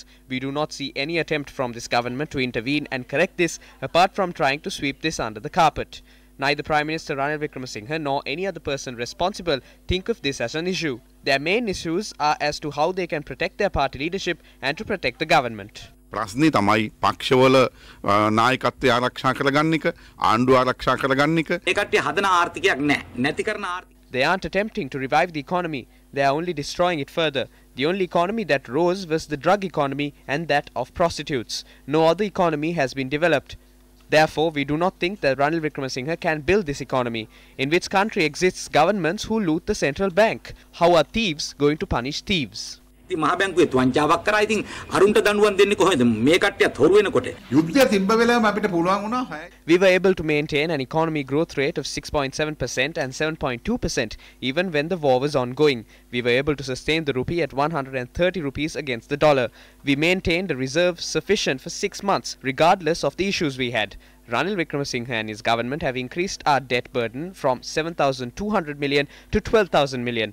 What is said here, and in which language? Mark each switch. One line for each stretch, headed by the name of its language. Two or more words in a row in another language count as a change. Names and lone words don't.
English: We do not see any attempt from this government to intervene and correct this, apart from trying to sweep this under the carpet. Neither Prime Minister Ranil Wickremesinghe nor any other person responsible think of this as an issue. Their main issues are as to how they can protect their party leadership and to protect the government.
Sinhala: ප්‍රශ්නේ තමයි පක්ෂවල නායකත්වය ආරක්ෂා කරගන්න එක ආණ්ඩුව ආරක්ෂා කරගන්න එක ඒ කට්ටිය හදන ආර්ථිකයක් නැහැ නැති කරන ආර්ථික.
English: They aren't attempting to revive the economy. They are only destroying it further. The only economy that rose was the drug economy and that of prostitutes. No other economy has been developed. Therefore, we do not think that Ranil Wickremesinghe can build this economy. In which country exists governments who loot the central bank? How are thieves going to punish thieves?
Sinhala: මහ බැංකුවේ වංචාවක් කරා ඉතින් අරුන්ට දඬුවම් දෙන්නේ කොහොමද මේ කට්ටියත් හොරු වෙනකොට යුද්ධය තිබ්බ වෙලාවම අපිට පුළුවන් වුණා.
English: We were able to maintain an economy growth rate of 6.7% and 7.2% even when the war was ongoing. We were able to sustain the rupee at 130 rupees against the dollar. We maintained a reserve sufficient for 6 months regardless of the issues we had. Ranil Wickremesinghe and his government have increased our debt burden from 7,200 million to 12,000 million.